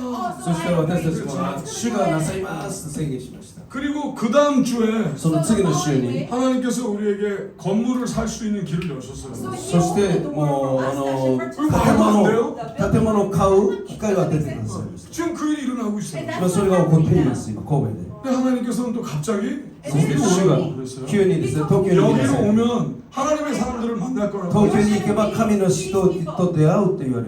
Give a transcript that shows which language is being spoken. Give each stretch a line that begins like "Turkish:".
Japanese: そして私たちも主がなさいますと宣言しました。
Korean: 그리고 그 다음 주에
Japanese: その次の週に
Korean: 하나님께서 우리에게 건물을 살 수 있는 길을 여셨어요.
Japanese: そしてもう建物を買う機会が出てくださいました。
Korean: 지금 그 일이 일어나고 있어요.
Japanese: それが起こっています今神戸で。
Korean: 근데 하나님께서는 또 갑자기
Japanese: そして主
Korean: 거기로
Japanese: が
Korean: 오라고 그랬어요.
Japanese: 急にですね東京に来てください。
Korean: 오면 하나님의 사람들을 만날 거라고.
Japanese: 東京に行けば神の人と出会うと言われ